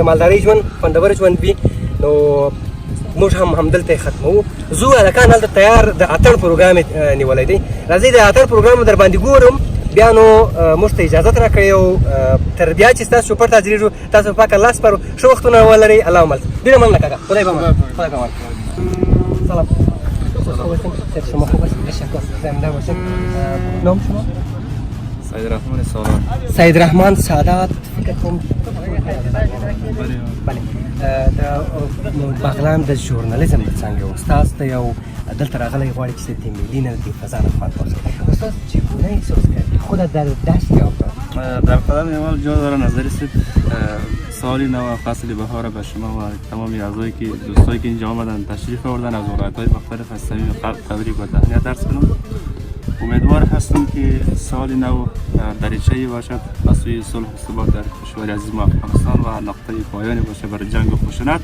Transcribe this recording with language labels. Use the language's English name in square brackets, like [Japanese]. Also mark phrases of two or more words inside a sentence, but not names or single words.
[Pashto] مالدارۍ ژوند خوندور ژوند وي نو موږ هم همدلته یې ختموو زو هلکان هلته تیار د اتڼ پروګرام یې نیولی دی راځئ د اتڼ پروګرام در باندې ګورم بیا نو موږ ته اجازت راکړئ او تر بیا چې ستاسو چوپړ ته حاضرېږو تاسو په پاک الله سپارو ښه وختونه ولرئ الله مل ډېره مننه کاکا خدای به خدای به [Persian] سلام شما خوب است تشکر زنده باشید نام شما سید رحمان سادات [Pashto] سید رحمان سادات فکر کوم بله د بغلان د ژورنالیزم د څانګې استاد دی او دلته راغلی غواړي چې د ملي نه د فضا نه خوند واخلي [Persian] استاد چگونه احساس کردی خودت در دشت یافتاد در قدم اول جا داره نظر است سال نو فصل بهار به شما و تمام اعضایی که دوستایی که اینجا آمدن تشریف آوردن از ولایت‌های مختلف از صمیم قلب تبریک و تهنیت عرض کنم امیدوار هستم که سال نو دریچه‌ای باشد از سوی صلح و ثبات در کشور عزیز ما افغانستان و نقطه پایانی باشه برای جنگ و خشونت.